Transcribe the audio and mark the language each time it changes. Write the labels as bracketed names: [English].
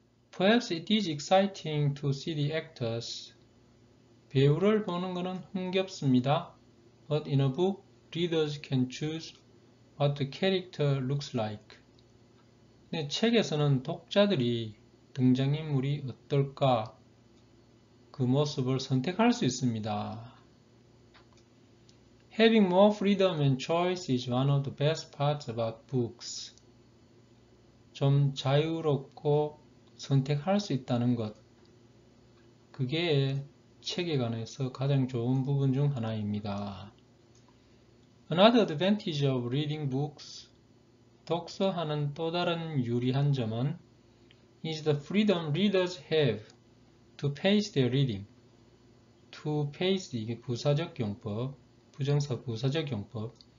[English] Perhaps it is exciting to see the actors. [Korean] 배우를 보는 것은 흥겹습니다. [English] But in a book, readers can choose what the character looks like. [Korean] 근데 책에서는 독자들이 등장인물이 어떨까 그 모습을 선택할 수 있습니다. [English] Having more freedom and choice is one of the best parts about books. [Korean] 좀 자유롭고 선택할 수 있다는 것, 그게 책에 관해서 가장 좋은 부분 중 하나입니다. [English] Another advantage of reading books, [Korean] 독서하는 또 다른 유리한 점은 [English] is the freedom readers have to pace their reading. To pace, [Korean] 이게 부사적 용법, 부정사 부사적 용법.